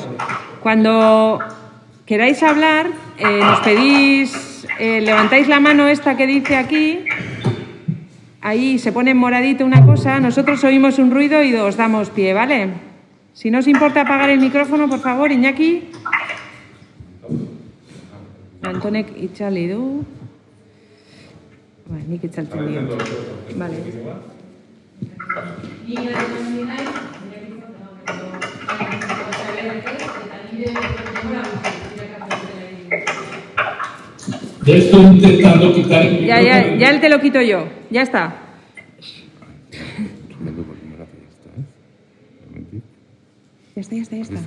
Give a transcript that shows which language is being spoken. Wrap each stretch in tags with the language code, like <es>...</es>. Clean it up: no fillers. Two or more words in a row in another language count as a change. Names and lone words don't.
<es>Cuando queráis hablar, nos pedís, levantáis la mano esta que dice aquí, ahí se pone en moradito una cosa, nosotros oímos un ruido y os damos pie, ¿vale? Si no os importa apagar el micrófono, por favor, Iñaki.</es> <eu>Antonek itzali du. Nik itzaltzen dio.</eu> <es>Vale. Estoy intentando quitar el Ya te lo quito yo. Ya está. Ya está.</es>